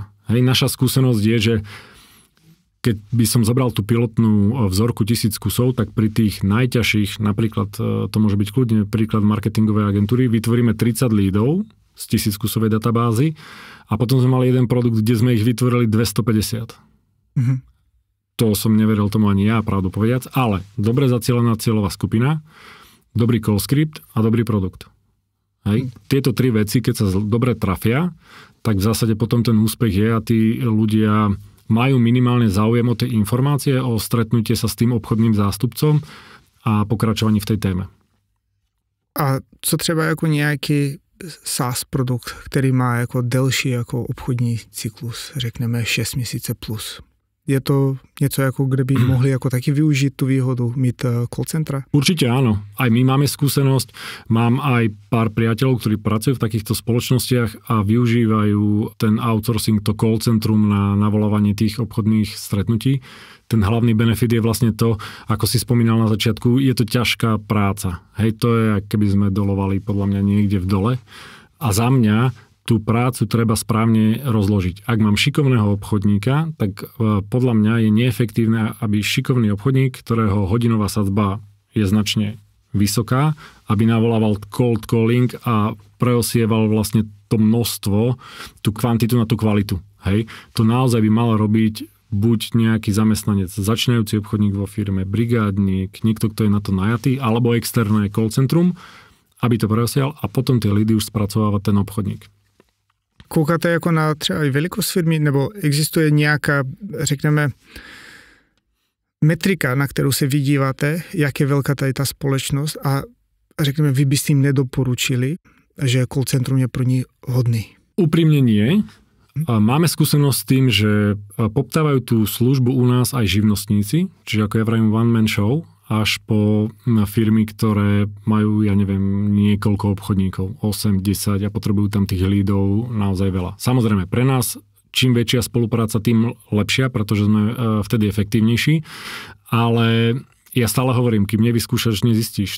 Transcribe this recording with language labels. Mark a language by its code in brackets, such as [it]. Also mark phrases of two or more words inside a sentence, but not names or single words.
[sk] Hej, naša skúsenosť je, že keď by som zobral tú pilotnú vzorku 1000 kusov, tak pri tých najťažších, napríklad to môže byť kľudne príklad marketingovej agentúry, vytvoríme 30 lídov z 1000 kusovej databázy a potom sme mali jeden produkt, kde sme ich vytvorili 250. Mhm. To som neveril tomu ani ja, pravdu povediac, ale dobre zacielená cieľová skupina, dobrý [en] call script [sk] a dobrý produkt. Hej. Tieto tri veci, keď sa dobre trafia, tak v zásade potom ten úspech je a tí ľudia majú minimálne záujem o tej informácie, o stretnutie sa s tým obchodným zástupcom a pokračovaní v tej téme. [cs] A co třeba jako nějaký SaaS produkt, který má jako delší jako obchodní cyklus, řekneme 6 měsíce plus. Je to něco, jako kde by mohli jako taky [sk] využiť tú výhodu [cs] mít call centra? [sk] Určite áno. Aj my máme skúsenosť. Mám aj pár priateľov, ktorí pracujú v takýchto spoločnostiach a využívajú ten outsourcing, to call centrum na navolávanie tých obchodných stretnutí. Ten hlavný benefit je vlastne to, ako si spomínal na začiatku, je to ťažká práca. Hej, to je, keby sme dolovali podľa mňa niekde v dole. A za mňa tú prácu treba správne rozložiť. Ak mám šikovného obchodníka, tak podľa mňa je neefektívne, aby šikovný obchodník, ktorého hodinová sadzba je značne vysoká, aby navolával [en] cold calling [sk] a preosieval vlastne to množstvo, tú kvantitu na tú kvalitu. Hej? To naozaj by mal robiť buď nejaký zamestnanec, začínajúci obchodník vo firme, brigádnik, niekto, kto je na to najatý, alebo externé call centrum, aby to preosial a potom tie lidy už spracováva ten obchodník. [cs] Koukáte jako na třeba i velikost firmy, nebo existuje nějaká, řekneme, metrika, na kterou se vydíváte, jak je velká tady ta společnost a řekneme, vy byste jim nedoporučili, že call centrum je pro ní hodný? [sk] Úprimne nie. Máme skúsenosť s tým, že poptávajú tú službu u nás aj živnostníci, čiže ako ja vravím [en] one man show, [sk] až po firmy, ktoré majú, ja neviem, niekoľko obchodníkov, 8, 10 a potrebujú tam tých lídov naozaj veľa. Samozrejme, pre nás čím väčšia spolupráca, tým lepšia, pretože sme vtedy efektívnejší, ale ja stále hovorím, kým nevyskúšaš, nezistíš.